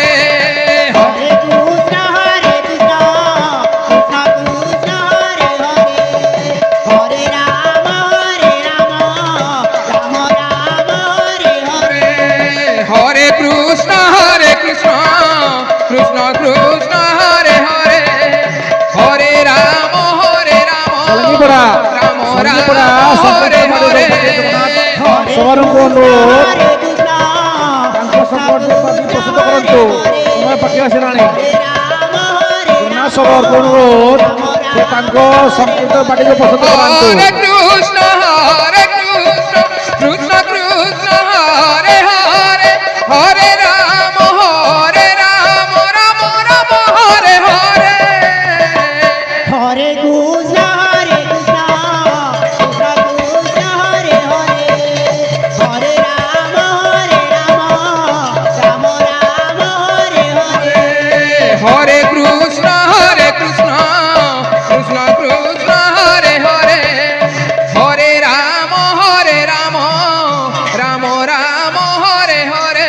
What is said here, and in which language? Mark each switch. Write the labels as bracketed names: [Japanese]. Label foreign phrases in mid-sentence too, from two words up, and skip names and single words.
[Sanskrit] হরে কৃষ্ণ কৃষ্ণ কৃষ্ণ হরে হরে হরে রাম রাম রাম হরে হরে হরে কৃষ্ণ কৃষ্ণ কৃষ্ণ হরে হরে হরে রাম রাম রাম হরে হরে [Odia] ସବାରଙ୍କୁ ଅନୁରୋଧ ତାଙ୍କ ସମ୍ପର୍କରେ ପ୍ରସ୍ତୁତ କରନ୍ତୁ। ସମୟ ପାଖି ଆସିଲାଣି। ଜନା ସବରଙ୍କୁ ଅନୁରୋଧ ସେ ତାଙ୍କ ସଂକୀର୍ତ୍ତ ପାଟିକୁ ପ୍ରସ୍ତୁତ କରାନ୍ତୁ। [Sanskrit] ହରେ କୃଷ୍ଣ କୃଷ୍ଣ କୃଷ୍ଣ ହରେ ହରେ ହରେ ରାମ ରାମ ରାମ ହରେ ହରେ হরে কৃষ্ণ কৃষ্ণ কৃষ্ণ হরে হরে হরে রাম রাম রাম হরে হরে হরে কৃষ্ণ কৃষ্ণ কৃষ্ণ হরে হরে হরে রাম রাম রাম হরে হরে